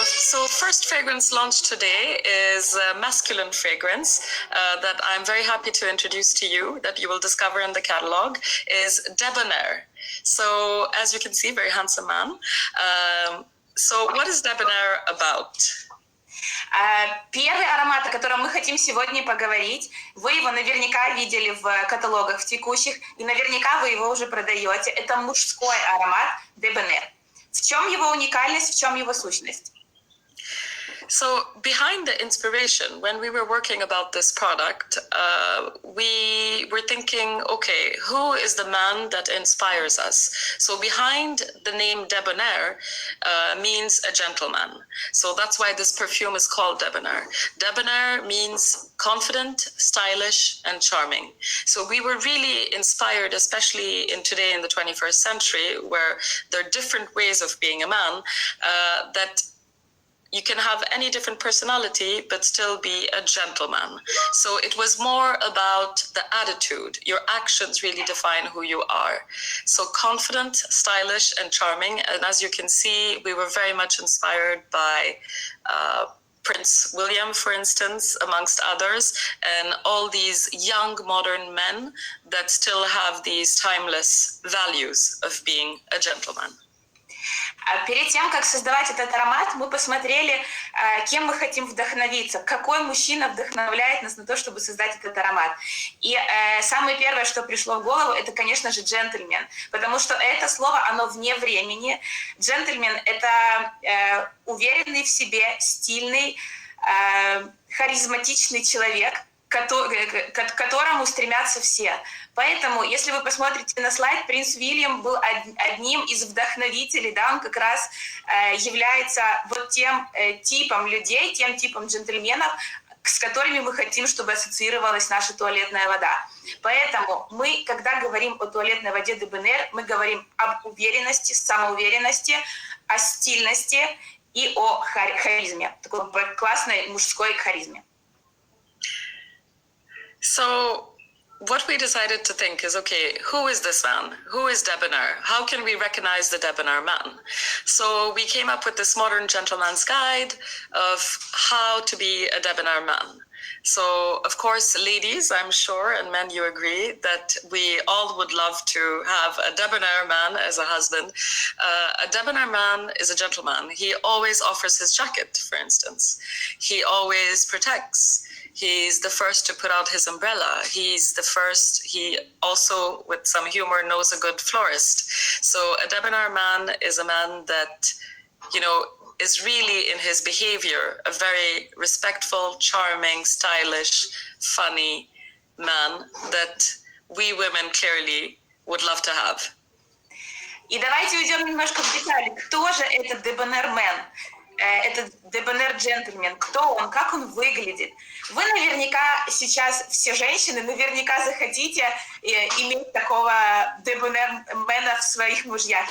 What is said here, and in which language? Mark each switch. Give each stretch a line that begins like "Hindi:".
English: So first fragrance launched today is a masculine fragrance that I'm very happy to introduce to you, that you will discover in the catalog, is Debanair. So as you can see, very handsome man. So what is Debanair about?
Russian: Первый аромат, о котором мы хотим сегодня поговорить, вы его наверняка видели в каталогах в текущих, и наверняка вы его уже продаете. Это мужской аромат Debanair. В чем его уникальность, в чем его сущность?
English: So behind the inspiration, when we were working about this product, we were thinking, okay, who is the man that inspires us? So behind the name Debanair means a gentleman. So that's why this perfume is called Debanair. Debanair means confident, stylish, and charming. So we were really inspired, especially in today in the 21st century, where there are different ways of being a man, that you can have any different personality, but still be a gentleman. So it was more about the attitude. Your actions really define who you are. So confident, stylish, and charming. And as you can see, we were very much inspired by Prince William, for instance, amongst others, and all these young modern men that still have these timeless values of being a gentleman.
Russian: Перед тем, как создавать этот аромат, мы посмотрели, кем мы хотим вдохновиться, какой мужчина вдохновляет нас на то, чтобы создать этот аромат. И самое первое, что пришло в голову, это, конечно же, джентльмен, потому что это слово, оно вне времени. Джентльмен — это уверенный в себе, стильный, харизматичный человек, к которому стремятся все. Поэтому, если вы посмотрите на слайд, принц Уильям был одним из вдохновителей, да, он как раз является вот тем типом людей, тем типом джентльменов, с которыми мы хотим, чтобы ассоциировалась наша туалетная вода. Поэтому мы, когда говорим о туалетной воде Debanair, мы говорим об уверенности, самоуверенности, о стильности и о харизме, такой классной мужской харизме.
English: So what we decided to think is, okay, who is this man? Who is Debanair? How can we recognize the Debanair man? So we came up with this modern gentleman's guide of how to be a Debanair man. So, of course, ladies, I'm sure, and men, you agree, that we all would love to have a Debanair man as a husband. A Debanair man is a gentleman. He always offers his jacket, for instance. He always protects. He's the first to put out his umbrella. He's the first, he also, with some humor, knows a good florist. So a Debanair man is a man that, you know, is really in his behavior a very respectful, charming, stylish, funny man that we women clearly would love to have.
Russian: И давайте уйдем немножко в детали. Кто же этот Debanair man? Этот Debanair джентльмен, кто он, как он выглядит. Вы наверняка сейчас, все женщины, наверняка захотите иметь такого Debanair мэна в своих мужьях.